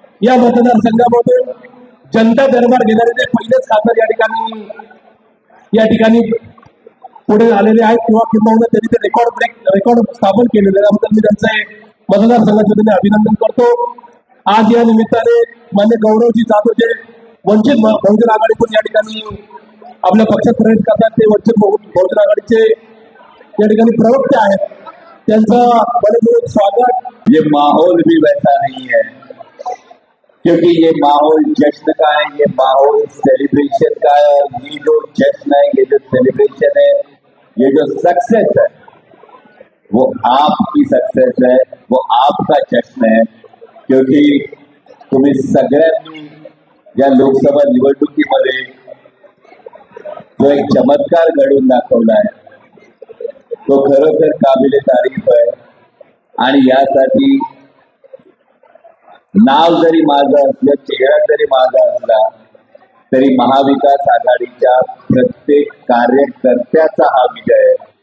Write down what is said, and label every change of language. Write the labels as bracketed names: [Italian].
[Marathi] या मतदारसंघामधून जनता दरबार घेणारे ते पहिलेच खासदार या ठिकाणी पुढे आलेले आहेत किंवा त्यांनी ते रेकॉर्ड स्थापन केलेले, त्याबद्दल मी त्यांचे मतदारसंघाचे त्यांनी अभिनंदन करतो. आज या निमित्ताने मान्य गौरवजी जाधव जे वंचित बहुजन आघाडीतून या ठिकाणी आपल्या पक्षात प्रवेश करतात, ते वंचित बहुजन आघाडीचे या ठिकाणी प्रवक्ते आहेत, त्यांचं मनपूर्वक स्वागत. [Hindi] ये माहौल भी वैसा नहीं है क्योंकि ये माहौल जश्न का है, ये माहौल सेलिब्रेशन का है. ये जो जश्न है, ये जो सेलिब्रेशन है, ये जो सक्सेस है वो आपकी सक्सेस है, वो आपका जश्न है. [Marathi] क्योंकि तुम्ही सगळ्यांनी या लोकसभा निवडणुकीमध्ये जो एक चमत्कार घडवून दाखवला आहे तो खरोखर काबिले तारीफ आहे. आणि यासाठी नाव जरी माझं असलं, चेहरा जरी माझा असला तरी महाविकास आघाडीच्या प्रत्येक कार्यकर्त्याचा हा विजय आहे.